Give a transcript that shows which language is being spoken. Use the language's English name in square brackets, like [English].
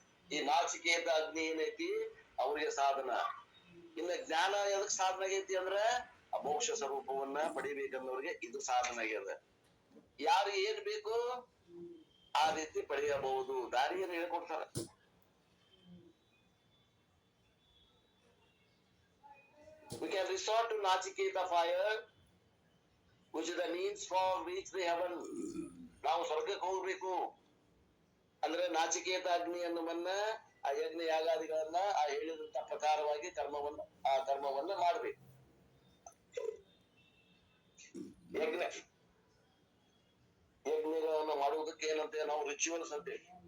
[Kannada] ಈ ನಾಚಿಕೇತ ಅಗ್ನಿ ಏನೈತಿ ಅವ್ರಿಗೆ ಸಾಧನ. ಇನ್ನ ಜ್ಞಾನ ಎದಕ್ ಸಾಧನ ಆಗೈತಿ ಅಂದ್ರ ಮೋಕ್ಷ ಸ್ವರೂಪವನ್ನ ಪಡಿಬೇಕನ್ನೋರಿಗೆ ಇದು ಸಾಧನ ಆಗ್ಯದ. ಯಾರಿಗೆ ಏನ್ ಬೇಕು ಆ ರೀತಿ ಪಡೆಯಬಹುದು, ದಾರಿಯನ್ನು ಹೇಳ್ಕೊಡ್ತಾರ. [English] We can resort to Nachiketa fire, which is the means for reach the heaven. [Kannada] ನಾವು ಸ್ವರ್ಗಕ್ಕೆ ಹೋಗ್ಬೇಕು ಅಂದ್ರೆ ನಾಚಿಕೇತ ಅಗ್ನಿ ಅನ್ನುವನ್ನ, ಆ ಯಜ್ಞ ಯಾಗಾದಿಗಳನ್ನ ಆ ಹೇಳಿದಂತ ಪ್ರಕಾರವಾಗಿ ಕರ್ಮವನ್ನ ಮಾಡ್ಬೇಕು. ಯಜ್ಞಗಳನ್ನು ಮಾಡುವುದಕ್ಕೆ ಏನಂತೆ ನಾವು ರಿಚುವಲ್ಸ್ ಅಂತೇಳಿ.